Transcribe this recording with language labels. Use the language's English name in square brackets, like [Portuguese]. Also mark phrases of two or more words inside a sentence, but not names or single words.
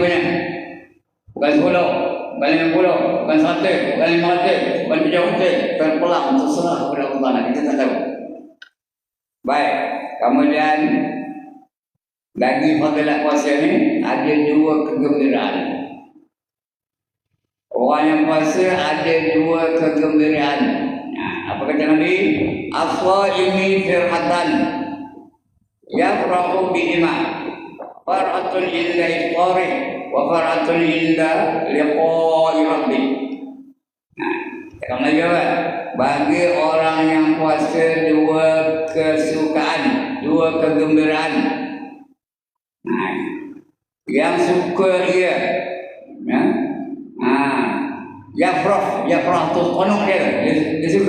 [Malay] Allah menentukannya, bukan 10. bukan 50, bukan 100, bukan 500, bukan 700, terpulang terserah kepada Allah. Kita tak tahu. Baik, kemudian lagi fadilat puasa ni ada dua kegembiraan. Orang yang puasa ada dua kegembiraan. Apa kata Nabi? [Arabic] الصائم فرحتان يفرح بهما فرحة عند إفطاره وفرحة عند لقاء ربه. [Malay] Kalau lagi apa? Bagi orang yang puasa dua kesukaan, dua kegembiraan. Yang suka dia, yafrah tu konok dia suka.